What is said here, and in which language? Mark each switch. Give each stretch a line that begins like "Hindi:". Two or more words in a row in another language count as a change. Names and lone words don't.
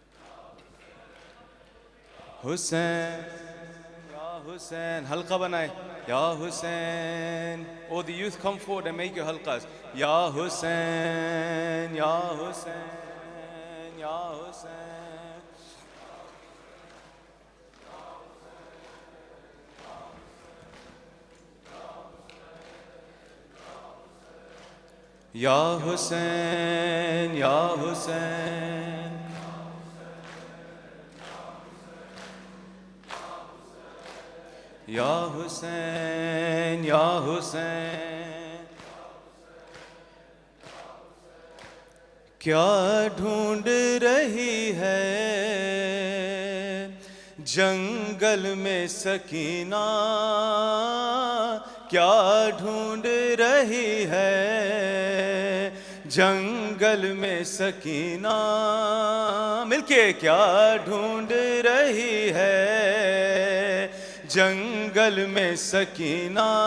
Urdu: حسین، یا حسین، حلقہ بنائیے.
Arabic: يا حسين.
English: All the youth come forward and make your halqas.
Arabic: يا حسين، يا حسين، يا حسين. يا حسين، يا حسين. يا حسين، يا حسين.
Urdu: کیا ڈھونڈ رہی ہے جنگل میں سکینہ کیا ڈھونڈ رہی ہے جنگل میں سکینہ مل کے کیا ڈھونڈ رہی ہے جنگل میں سکینہ